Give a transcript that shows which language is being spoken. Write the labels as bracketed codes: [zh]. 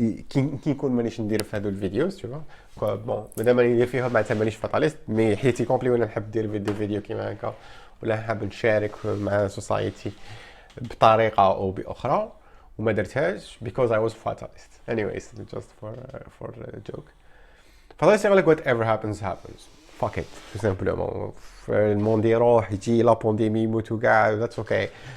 [ar] كي نكون مانيش ندير في هذو الفيديوز شوف بون مادام راني ندير فيهم معناتها مانيش فاتاليست، مي حياتي كومبلي وانا نحب ندير فيديو كيما هكا، ولا حاب نشارك مع سوسايتي بطريقه او باخرى وما درتهاش [en] because I was fatalist. Anyways, just for a joke. fatalist [ar] يقول لك [en] whatever happens fuck it [fr] tout simplement. [ar] الموند يروح يجي لا بانديمي يموتوا كاع [en] that's okay.